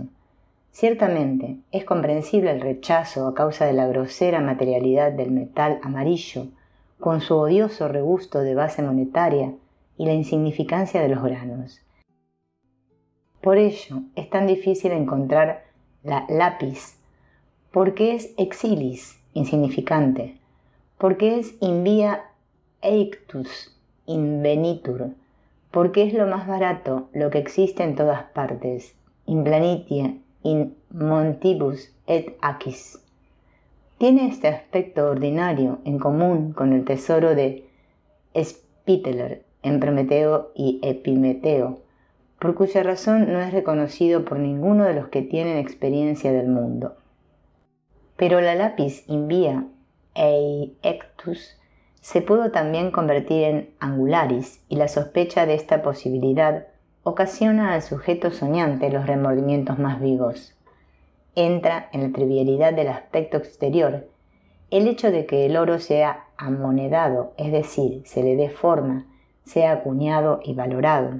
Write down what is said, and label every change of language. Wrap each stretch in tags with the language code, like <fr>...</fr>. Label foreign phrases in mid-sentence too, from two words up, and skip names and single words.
<es>Ciertamente, es comprensible el rechazo a causa de la grosera materialidad del metal amarillo, con su odioso regusto de base monetaria y la insignificancia de los granos. Por ello, es tan difícil encontrar la lápiz, porque es exilis, insignificante, porque es</es> <la>in via eictus invenitur,</la> <es>porque es lo más barato, lo que existe en todas partes,</es> <la>in planitia, in montibus et aquis.</la> <es>Tiene este aspecto ordinario en común con el tesoro de Spitaler en Prometeo y Epimeteo, por cuya razón no es reconocido por ninguno de los que tienen experiencia del mundo. Pero la lápiz</es> <la>in via eictus</la> <es>se pudo también convertir en angularis, y la sospecha de esta posibilidad ocasiona al sujeto soñante los remordimientos más vivos. Entra en la trivialidad del aspecto exterior el hecho de que el oro sea amonedado, es decir, se le dé forma, sea acuñado y valorado.</es>